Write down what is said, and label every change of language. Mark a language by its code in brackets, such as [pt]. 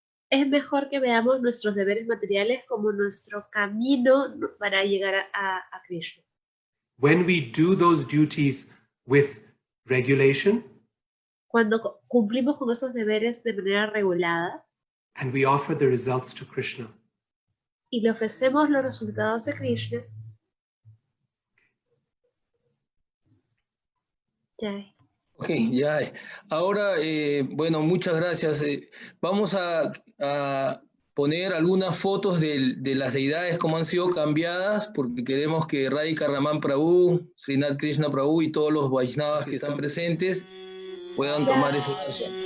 [es] Es mejor que veamos nuestros deberes materiales como nuestro camino para llegar a Krishna. [en] When we do those duties with regulation, [es] Cuando cumplimos con esos deberes de manera regulada [en] and we offer the results to Krishna, [es] y le ofrecemos los resultados a Krishna, ya. Ok, ya. Ahora, bueno, muchas gracias. Vamos a poner algunas fotos de las deidades, cómo han sido cambiadas, porque queremos que Radhika Raman Prabhu, Srinath Krishna Prabhu y todos los Vaishnavas que están presentes puedan tomar ese paso.